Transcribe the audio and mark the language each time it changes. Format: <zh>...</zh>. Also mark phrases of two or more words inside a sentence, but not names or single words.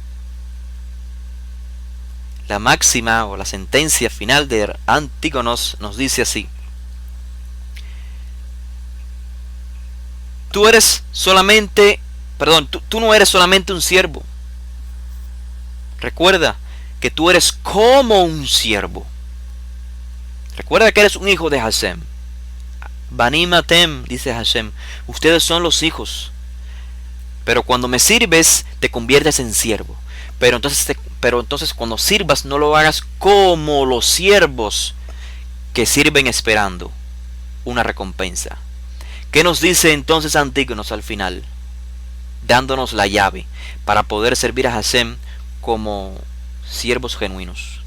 <es>La máxima o la sentencia final de Antígonos nos dice así: tú no eres solamente un siervo. Recuerda que tú eres como un siervo. Recuerda que eres un hijo de Hashem.</es> <he>בנים אתם,</he> <es>dice Hashem, ustedes son los hijos. Pero cuando me sirves, te conviertes en siervo. Pero entonces cuando sirvas, no lo hagas como los siervos que sirven esperando una recompensa. ¿Qué nos dice entonces Antígonos al final? Dándonos la llave para poder servir a Hashem como siervos genuinos.</es>